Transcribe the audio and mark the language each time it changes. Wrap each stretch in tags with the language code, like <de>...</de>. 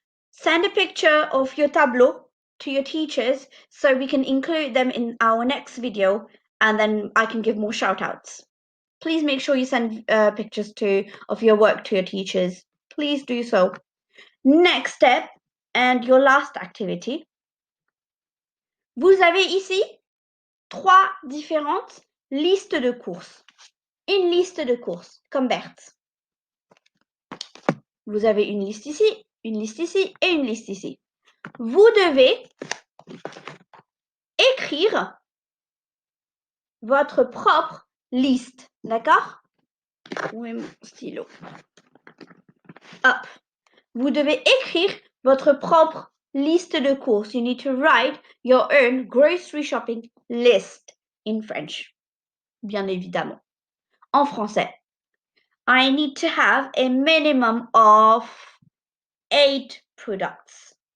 <en>Send a picture of your tableau to your teachers so we can include them in our next video and then I can give more shout outs. Please make sure you send pictures of your work to your teachers. Please do so. Next step and your last activity.</en> <fr>Vous avez ici 3 différentes listes de courses. Une liste de courses, comme Berthe. Vous avez une liste ici et une liste ici. Vous devez écrire votre propre liste, d'accord? Où est mon stylo? Hop. Vous devez écrire votre propre liste de courses.</fr> <en>You need to write your own grocery shopping list in French.</en> <fr>Bien évidemment. En français.</fr> <en>I need to have a minimum of 8 products.</en>